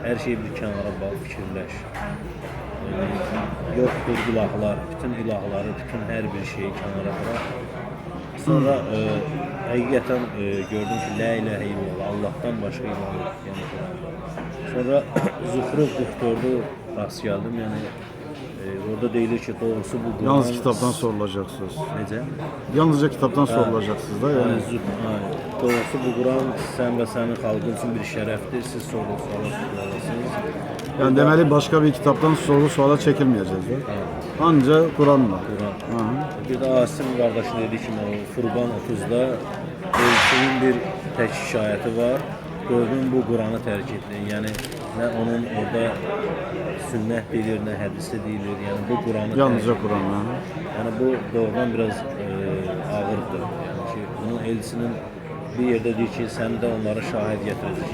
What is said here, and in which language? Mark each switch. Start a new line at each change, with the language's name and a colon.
Azerbaijani: Hər şeyi bir kənara bax, fikirləş. Yəni, yoxdur ilahlar, bütün ilahları, bütün hər bir şeyi kənara bırak. Sonra həqiqətən gördüm ki, la ilahe illallah, Allahdan başqa ilah yox. Yəni sonra Zuhruf 44'ü rast gəldim. Yəni orada deyilir ki, doğrusu bu Quran
Turkish: yalnız kitaptan sorulacaksınız.
Azerbaijani: necə?
Turkish: Yalnızca kitaptan sorulacaksınız da yani.
Azerbaijani: Doğrusu bu Quran sən və sənin xalqın üçün bir şərəfdir. Siz soru-suala tutulasınız.
Turkish: Yani demeli başka bir kitaptan soru suala çekilmeyeceğiz. Da. Evet. Anca Kur'an'la.
Azerbaijani: Quran. Aha. Bir də Asim qardaşın dediyi kimi o Furqan 30-da elçinin bir tək şikayəti var. Gördüm bu Quranı tərk etdi. Yəni nə onun orada sünnət deyilir, nə hədisi deyilir. Yəni bu Quranı
Turkish: Yalnızca
Azerbaijani: tərk-
Turkish: Kur'an'la.
Azerbaijani: Yəni bu doğrudan biraz ağırdır. Yəni ki, bunun elçinin bir yerdə deyir ki, sən də onlara şahid gətirəcək.